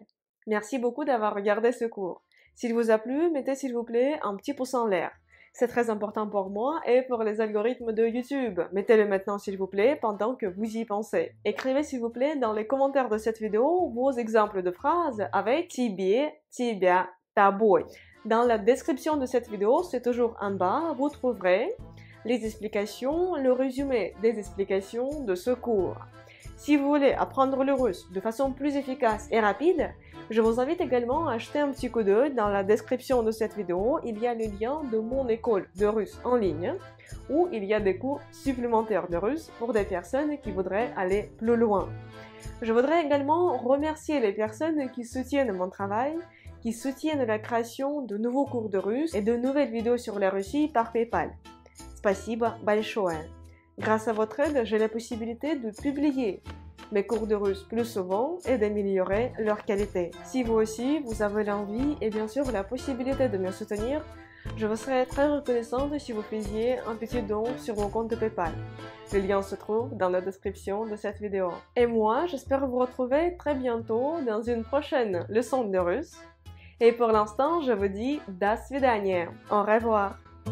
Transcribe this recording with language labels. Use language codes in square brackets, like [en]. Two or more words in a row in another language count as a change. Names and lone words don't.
[fr] Merci beaucoup d'avoir regardé ce cours. S'il vous a plu, mettez s'il vous plaît un petit pouce en l'air. C'est très important pour moi et pour les algorithmes de YouTube. Mettez-le maintenant s'il vous plaît pendant que vous y pensez. Écrivez s'il vous plaît dans les commentaires de cette vidéo vos exemples de phrases avec [ru] тебе, тебя, тобой. [fr] Dans la description de cette vidéo, c'est toujours en bas, vous trouverez les explications, le résumé des explications de ce cours. Si vous voulez apprendre le russe de façon plus efficace et rapide, je vous invite également à jeter un petit coup d'œil dans la description de cette vidéo. Il y a le lien de mon école de russe en ligne où il y a des cours supplémentaires de russe pour des personnes qui voudraient aller plus loin. Je voudrais également remercier les personnes qui soutiennent mon travail, qui soutiennent la création de nouveaux cours de russe et de nouvelles vidéos sur la Russie par PayPal. [ru] Спасибо большое. [fr] Grâce à votre aide, j'ai la possibilité de publier mes cours de russe plus souvent et d'améliorer leur qualité. Si vous aussi, vous avez l'envie et bien sûr la possibilité de me soutenir, je vous serais très reconnaissante si vous faisiez un petit don sur mon compte PayPal. Le lien se trouve dans la description de cette vidéo. Et moi, j'espère vous retrouver très bientôt dans une prochaine leçon de russe. Et pour l'instant, je vous dis [ru] до свидания. [fr] Au revoir.